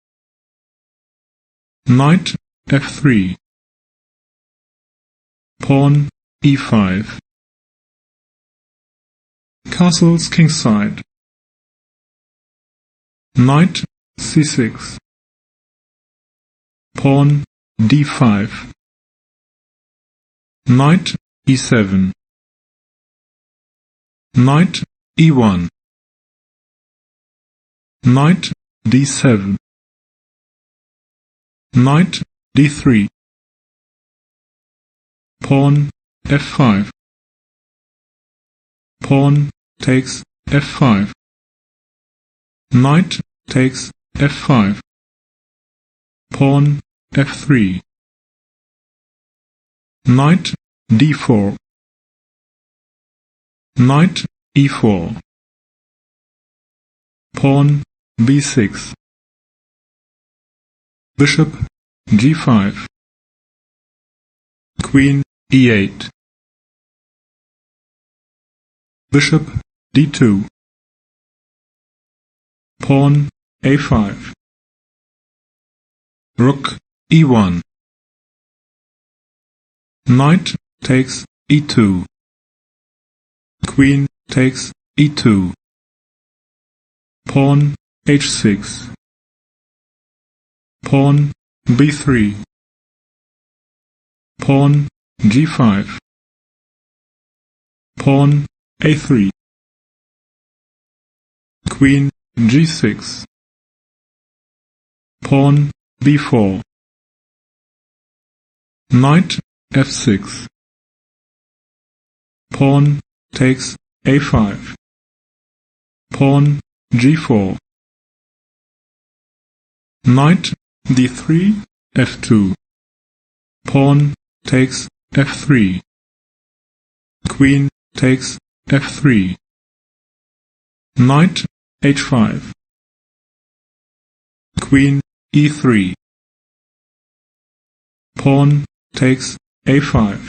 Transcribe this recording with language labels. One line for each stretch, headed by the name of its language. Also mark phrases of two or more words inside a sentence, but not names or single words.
English: knight f3, pawn e5, castles kingside, knight c6, pawn d5, knight e7, knight e1, knight d7, knight d3, pawn f5, pawn takes f5, knight takes f5, pawn f3, knight d4, knight e4, pawn b6, bishop g5, queen e8, bishop d2, pawn a5, Rook e1. Knight takes e2. Queen takes e2. Pawn h6. Pawn b3. Pawn g5. Pawn a3. Queen g6. Pawn b4. Knight f6. Pawn takes a5. Pawn g4. Knight d3 f2. Pawn takes f3. Queen takes f3. Knight h5. Queen e3. Pawn takes a5.